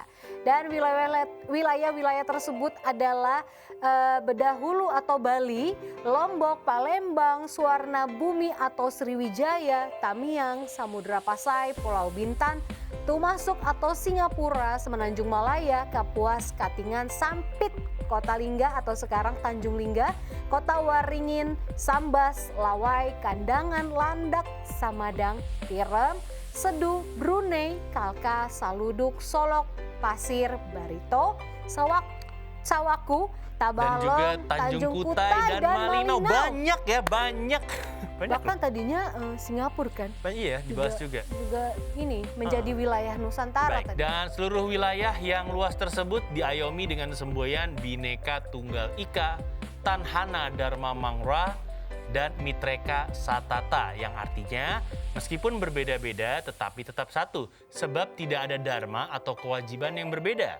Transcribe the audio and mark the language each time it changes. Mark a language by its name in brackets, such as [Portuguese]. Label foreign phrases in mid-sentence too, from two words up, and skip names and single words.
[Indonesian] Dan wilayah-wilayah tersebut adalah Bedahulu atau Bali, Lombok, Palembang, Suwarna Bumi atau Sriwijaya, Tamiang, Samudra Pasai, Pulau Bintan, Tumasuk atau Singapura, Semenanjung Malaya, Kapuas, Katingan, Sampit, Kota Lingga atau sekarang Tanjung Lingga, Kota Waringin, Sambas, Lawai, Kandangan, Landak, Samadang, Tirem, Sedu, Brunei, Kalka, Saluduk, Solok, Pasir, Barito, Sawaku, Dan juga Tabalong, Tanjung Kutai dan Malinau. Banyak ya, banyak. Bahkan tadinya Singapura kan Iya, dibahas juga. ini menjadi wilayah Nusantara Baik, tadi. dan seluruh wilayah yang luas tersebut diayomi dengan semboyan Bhinneka Tunggal Ika, Tanhana Dharma Mangra, dan Mitreka Satata yang artinya meskipun berbeda-beda tetapi tetap satu sebab tidak ada dharma atau kewajiban yang berbeda.